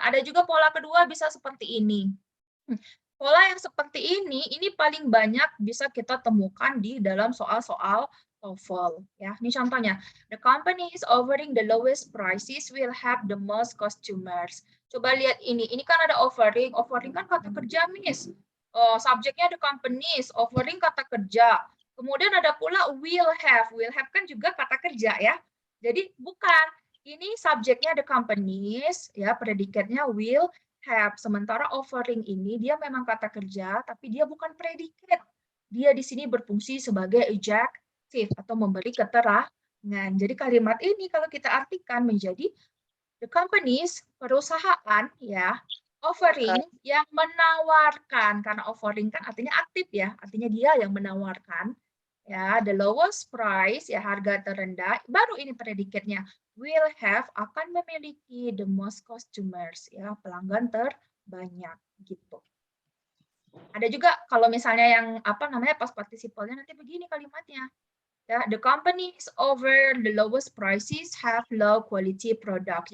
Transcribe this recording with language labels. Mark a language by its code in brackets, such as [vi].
[id] Ada juga pola kedua bisa seperti ini. Pola yang seperti ini paling banyak bisa kita temukan di dalam soal-soal TOEFL. Ya, ini contohnya. [en] The company is offering the lowest prices will have the most customers. [id] Coba lihat ini. Ini kan ada offering. Offering kan kata kerja, Miss. Subjeknya [en] the companies, [id] offering kata kerja. Kemudian ada pula will have. Will have kan juga kata kerja ya. Jadi bukan. Ini subjeknya [en] the companies, [id] ya predikatnya will have. Sementara offering ini dia memang kata kerja, tapi dia bukan predikat. Dia di sini berfungsi sebagai adjective atau memberi keterangan. Jadi kalimat ini kalau kita artikan menjadi the companies, perusahaan ya, offering yang menawarkan, karena offering kan artinya aktif ya, artinya dia yang menawarkan ya, [en] the lowest price [id] ya, harga terendah, baru ini predikatnya will have, akan memiliki [en] the most customers [id] ya, pelanggan terbanyak gitu. Ada juga kalau misalnya yang apa namanya past participle-nya nanti begini kalimatnya. [en] Ya, the companies over the lowest prices have low quality product.